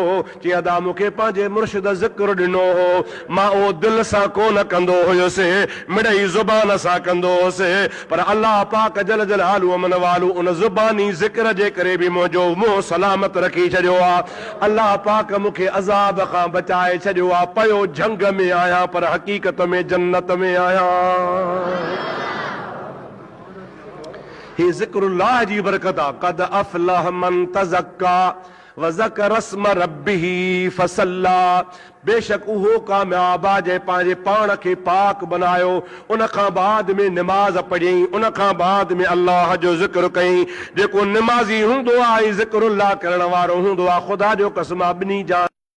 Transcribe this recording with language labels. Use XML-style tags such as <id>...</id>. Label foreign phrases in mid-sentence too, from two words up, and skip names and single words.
<sd>चई अदा मूंखे पंहिंजे मुर्शिद ज़िक्र ॾिनो हो, मां उहो दिलि सां कोन कंदो हुयुसि, मिड़ई ज़ुबान सां कंदो हुयुसि, पर अलाह पाक जल जलालु अमन वालू उन ज़ुबानी ज़िक्र जे करे बि मुंहिंजो मुंहुं सलामत रखी छॾियो आहे। अलाह पाक मूंखे अज़ाब खां बचाए छॾियो आहे। पयो झंग में आहियां पर हक़ीक़त में जन्नत में आहियां। ही ज़िक्रुल्लाह जी बरकत आहे।</sd> <ar>قد أفلح من تزكى وذكر اسم ربه فصلى,</ar> <sd>बेशक उहो कामयाब आहे जंहिं पंहिंजे पाण खे पाक बनायो, उन खां बाद में निमाज़ पढ़ियईं, उन खां बाद में अल्लाह जो ज़िक्र कयईं। जेको निमाज़ी हूंदो आहे ज़िक्रुल्लाह करण वारो हूंदो आहे, ख़ुदा जो कसम ॿिन्ही जा</sd>